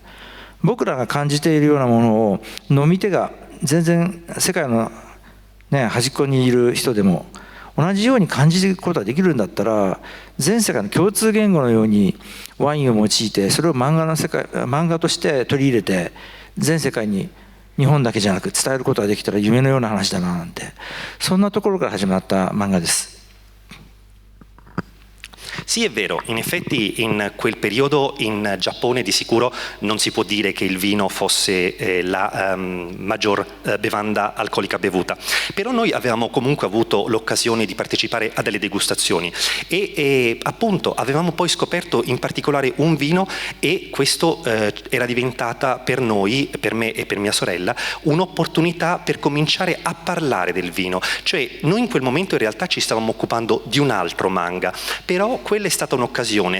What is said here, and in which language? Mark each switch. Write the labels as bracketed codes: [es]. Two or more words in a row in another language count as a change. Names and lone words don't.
[ja] 僕らが感じているようなものを飲み手が全然世界の、端っこにいる人でも同じように感じることができるんだったら、全世界の共通言語のようにワインを用いて、それを漫画として取り入れて全世界に日本だけじゃなく伝えることができたら夢のような話だななんて、そんなところから始まった漫画です。 [it] Sì, è vero, in effetti in quel periodo in Giappone di sicuro non si può dire che il vino fosse la maggior bevanda alcolica bevuta, però noi avevamo comunque avuto l'occasione di partecipare a delle degustazioni e appunto avevamo poi scoperto in particolare un vino e questo era diventata per noi, per me e per mia sorella, un'opportunità per cominciare a parlare del vino, cioè noi in quel momento in realtà ci stavamo occupando di un altro manga, però quella è stata un'occasione.